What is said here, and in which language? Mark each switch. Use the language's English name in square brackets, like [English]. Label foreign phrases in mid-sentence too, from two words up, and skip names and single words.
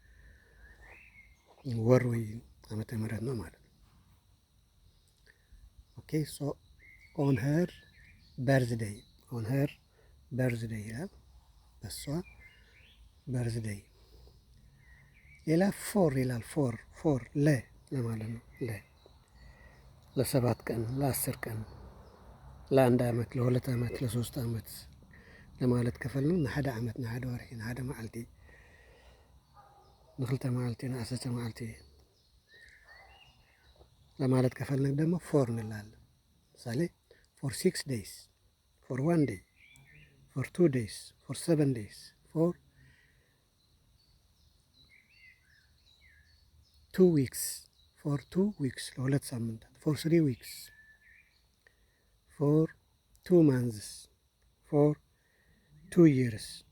[Amharic] ወር ወይ ዓመተ ምህረት ነው ማለት ነው። [English] okay so on her birthday፣ on her birthday [Amharic] ይላል፣ በሷ በርዝደይ። ሌላ ፎር ይላል። ፎር ለማለት ነው። ለ7 ቀን፣ ለ10 ቀን፣ ለ1 ዓመት፣ ለ2 ዓመት፣ ለ3 ዓመት ለማለት ከፈልን [Tigrinya] ንሓደ ዓመት፣ ንሓደ ወርሒ፣ ንሓደ መዓልቲ፣ ንክልተ መዓልቲ፣ ንዓሰርተ መዓልቲ [Amharic] ለማለት ከፈልን ደግሞ ፎር እንላለን። ምሳሌ [English] for 6 days, for 1 day, for 2 days, for 7 days, for 2 weeks, for 2 weeks [Amharic] ለ2 ሳምንታት፣ [English] for 3 weeks, for 2 months, for 2 years።